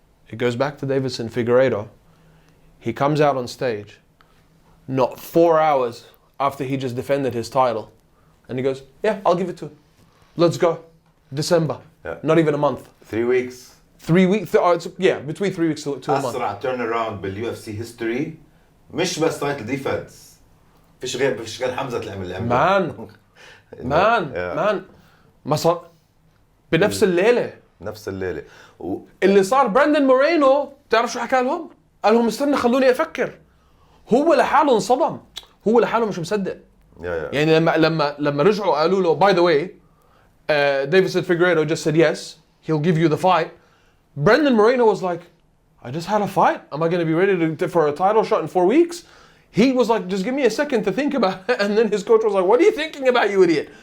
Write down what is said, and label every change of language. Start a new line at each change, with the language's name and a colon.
English: It goes back to Davidson Figueiredo. He comes out on stage. Not 4 hours after he just defended his title. And he goes, yeah, I'll give it to him. Let's go. December. Not even a month. 3 weeks. 3 weeks. Between 3 weeks to a month.
Arabic: أسرع
English: turn around
Arabic: باليو اف سي هيستوري. مش بس تايتل ديفنس. فيش غير حمزة اللي عمله. مان ما صار بنفس الليلة. نفس الليلة. اللي صار براندن مورينو تعرف شو حكى لهم؟ قال لهم استنى خلوني أفكر. هو لحاله انصدم. هو لحاله مش مصدق. يعني لما رجعوا قالوا له
English: by the way Davidson Figueiredo just said yes he'll give you the fight. Brandon Moreno was like, I just had a fight. Am I going to be ready for a title shot in 4 weeks? He was like, just give me a second to think about it. And then his coach was like, what are you thinking about, you idiot?